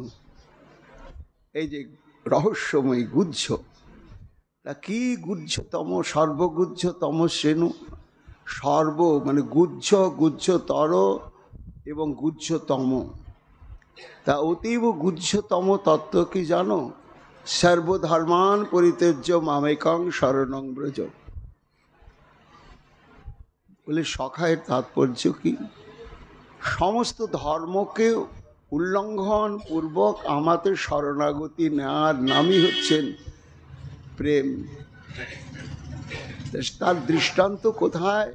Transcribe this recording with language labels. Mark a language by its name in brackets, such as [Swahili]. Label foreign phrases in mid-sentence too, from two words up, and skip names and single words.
[Bangla] এই যে রহস্যময় গুহ্য, তা কি গুহ্যতম, সর্বগুহ্যতম শ্রেণু। সর্ব মানে গুহ্য, গুহ্যতর এবং গুহ্যতম। তা অতীব গুহ্যতম তত্ত্ব কি জানো? [Sanskrit] সর্বধর্মান পরিত্যজ্য মামেকং শরণং ব্রজ। [Bangla] বলে সখায়ের তাৎপর্য কি? সমস্ত ধর্মকে উল্লঙ্ঘন পূর্বক আমাদের শরণাগতি নেওয়ার নামই হচ্ছেন প্রেম। তার দৃষ্টান্ত কোথায়?